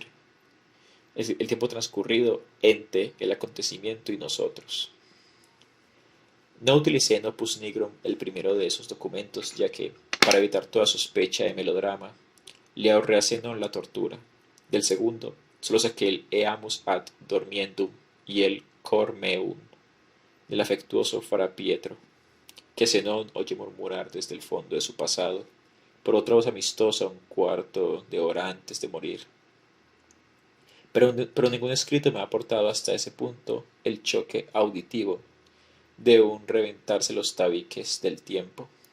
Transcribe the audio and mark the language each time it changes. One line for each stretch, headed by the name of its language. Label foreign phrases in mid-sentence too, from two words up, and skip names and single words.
Spanish: Es decir, el tiempo transcurrido, ente, el acontecimiento y nosotros. No utilicé en Opus Nigrum el primero de esos documentos, ya que, para evitar toda sospecha de melodrama, le ahorré a Zenón la tortura. Del segundo, solo saqué el
Latin: Eamus ad dormiendum
Spanish: y el
Latin: Cor meum
Spanish: del afectuoso Fra Pietro, que Zenón oye murmurar desde el fondo de su pasado, por otra voz amistosa un cuarto de hora antes de morir. pero ningún escrito me ha aportado hasta ese punto el choque auditivo de un reventarse los tabiques del tiempo.